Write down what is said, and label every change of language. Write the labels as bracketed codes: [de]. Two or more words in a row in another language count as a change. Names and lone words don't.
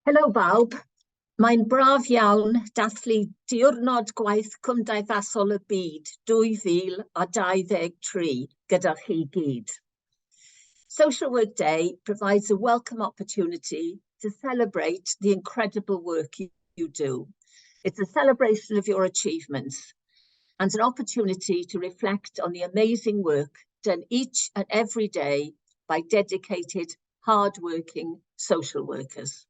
[cy] Helo bawb, mae'n braf iawn dathlu diwrnod gwaith Cymdeithasol y Byd 2023 gyda chi gyd. [en] Social Work Day provides a welcome opportunity to celebrate the incredible work you do. It's a celebration of your achievements and an opportunity to reflect on the amazing work done each and every day by dedicated, hard-working social workers.